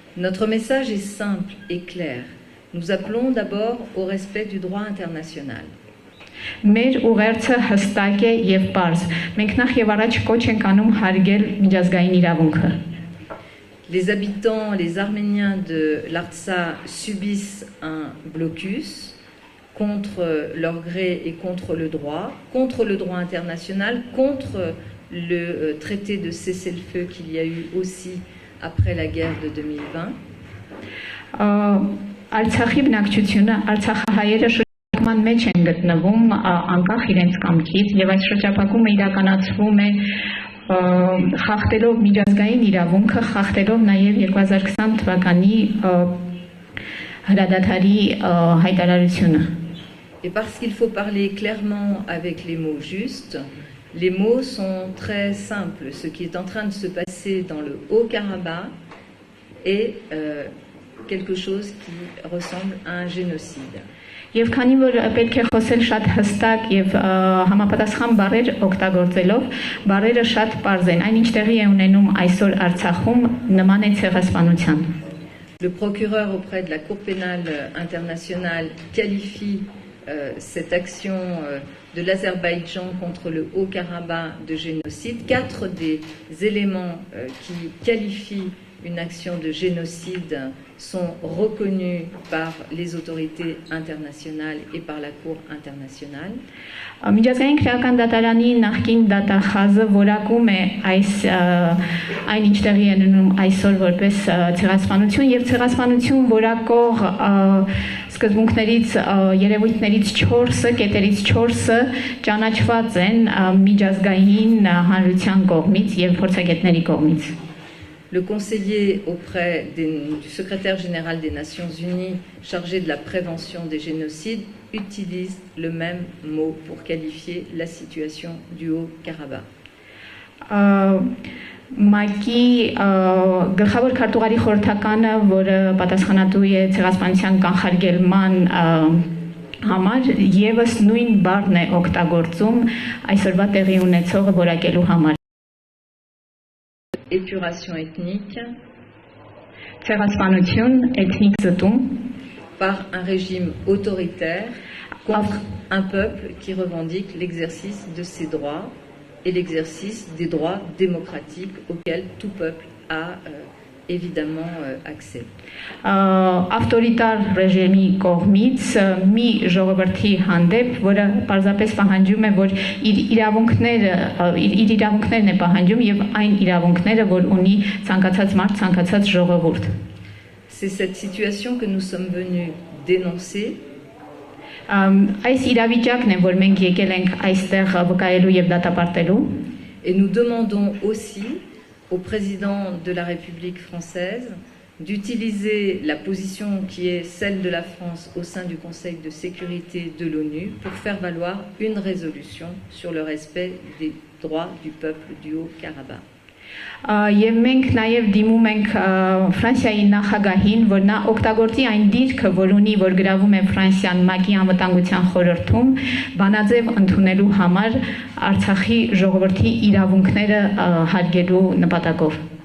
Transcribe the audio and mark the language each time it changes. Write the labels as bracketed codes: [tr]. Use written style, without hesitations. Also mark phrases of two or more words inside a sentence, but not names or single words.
[fr] Notre message est simple et clair. Nous appelons d'abord au respect du droit international. [hy] Մեր ուղերձը հստակ է եւ պարզ։ Մենք նախ եւ առաջ կոչ ենք անում հարգել միջազգային իրավունքը։ [fr] Les habitants, les Arméniens de l'Artsakh subissent un blocus contre leur gré et contre le droit international, contre le traité de cessez-le-feu qu'il y a eu aussi après la guerre de 2020. [hy] Արցախի բնակչությունը, արցախահայերը շրջապատման մեջ են գտնվում անկախ իրենց կամքից եւ այս շրջապատումը իրականացվում է խախտելով միջազգային իրավունքը, խախտելով նաեւ 2020 թվականի հրադադարի հայտարարությունը։ [fr] Et parce qu'il faut parler clairement avec les mots justes, les mots sont très simples. Ce qui est en train de se passer dans le Haut-Karabakh est quelque chose qui ressemble à un génocide. [hy] Եվ քանի որ պետք է խոսել շատ հստակ եւ համապատասխան բառեր օգտագործելով, բառերը շատ պարզ են, այնինչ տեղի է ունենում այսօր Արցախում նման է ցեղասպանության։ [fr] Le procureur auprès de la Cour pénale internationale qualifie cette action de l'Azerbaïdjan contre le Haut-Karabakh de génocide. 4 des éléments qui qualifient une action de génocide sont reconnus par les autorités internationales et par la Cour internationale. [hy] Միջազգային քրեական դատարանի նախկին դատախազը որակում է այն ինչ տեղի է ունենում այսօր որպես ցեղասպանություն եւ ցեղասպանություն որակող սկզբունքներից երևույթներից 4-ը, կետերից 4-ը ճանաչված են միջազգային հանրության կողմից եւ փորձագետների կողմից։ [fr] Le conseiller auprès du secrétaire général des Nations Unies chargé de la prévention des génocides utilise le même mot pour qualifier la situation du Haut-Karabakh. [hy] Մակի գլխավոր քարտուղարի խորհրդականը, որը պատասխանատու է ցեղասպանության կանխարգելման համար, եւս նույն բառն է օգտագործում այսօրվա տեղի ունեցողը որակելու համար։ [fr] Épuration ethnique par un régime autoritaire contre un peuple qui revendique l'exercice de ses droits et l'exercice des droits démocratiques auxquels tout peuple a évidemment accès. [hy] Ավտորիտար ռեժիմի կողմից մի ժողովրդի հանդեպ, որը պարզապես պահանջում է, որ իր իրավունքներն է պահանջում եւ այն իրավունքները, որ ունի ցանկացած մարդ, ցանկացած ժողովուրդ։ [fr] C'est cette situation que nous sommes venus dénoncer. [hy] Այս իրավիճակն է, որ մենք եկել ենք այստեղ վկայելու եւ դատապարտելու։ [fr] Et nous demandons aussi au président de la République française d'utiliser la position qui est celle de la France au sein du Conseil de sécurité de l'ONU pour faire valoir une résolution sur le respect des droits du peuple du Haut-Karabakh. [hy] Եվ մենք նաև դիմում ենք Ֆրանսիայի նախագահին, որ նա օգտագործի այն դիրքը, որ ունի, որ գրավում է Ֆրանսիան ՄԱԿ-ի անվտանգության խորհրդում, բանաձև ընդունելու համար Արցախի ժողովրդի իրավունքները հարգելու նպատակով։